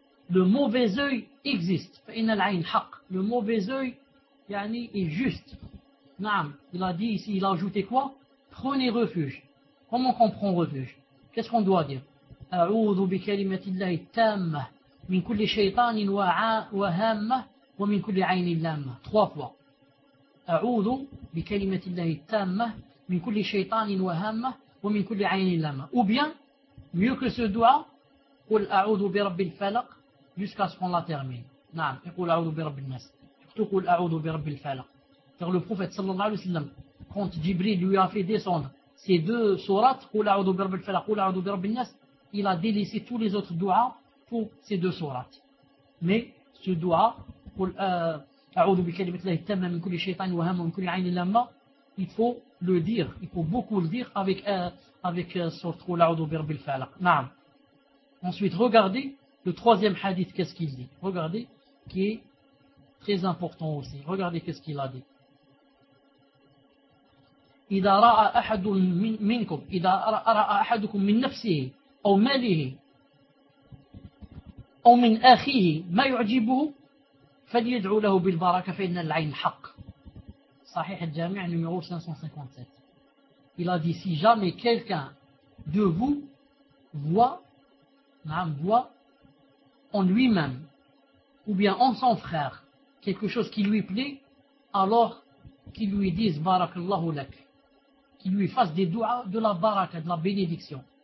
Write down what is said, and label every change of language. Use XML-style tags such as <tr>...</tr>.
<fr>Le mauvais œil existe,</fr> <ar>fa inna al-ayn haqq.</ar> <fr>Le mauvais œil, yani est juste. Naam, il a dit ici, il a ajouté quoi? Prenez refuge. Comment on prend refuge? Qu'est-ce qu'on doit dire?</fr> <ar>A'udhu bi kalimati Allahi tamma من كل شيطان وعاء وهامة ومن كل عين لامة.</ar> <fr>Trois fois.</fr> <ar>أعوذ بكلمة الله التامة من كل شيطان وهامة ومن كل عين لامة.</ar> <fr>Ou bien, mieux que ce dua,</fr> <ar>قل أعوذ برب الفلق</ar> <fr>jusqu'à ce qu'on la termine.</fr> <ar>نعم, يقول أعوذ برب الناس. تقول أعوذ برب الفلق.</ar> <fr>Car le prophète</fr> <ar>صلى الله عليه وسلم,</ar> <fr>quand Jibril lui a fait descendre ces deux sourates,</fr> <ar>قل أعوذ برب الفلق, قل أعوذ برب الناس,</ar> <fr>il a délaissé tous les autres dua pour ces deux sourates. Mais ce dua,</fr> <ar>أعوذ بكلمة الله التامة من كل شيطان وهامة من كل عين لامة,</ar> <fr>il faut le dire, il faut beaucoup le dire avec sourate</fr> <ar>قل أعوذ برب الفلق. نعم.</ar> <fr>Ensuite, regardez le troisième hadith, qu'est-ce qu'il dit. Regardez, qui est très important aussi. Regardez qu'est-ce qu'il a dit.</fr> <ar>إذا رأى أحد منكم, إذا رأى أحدكم من نفسه أو ماله أو من أخيه ما يعجبه فليدعو له بالبركة فإن العين حق. صحيح الجامع</ar> <fr>numéro</fr> <ar>557.</ar> <fr>Il a dit, si jamais quelqu'un de vous voit en lui-même ou bien en son frère quelque chose qui lui plaît, alors qu'il lui dise barakallahu lak, qu'il lui fasse des doigts de la baraka, de la bénédiction.</fr>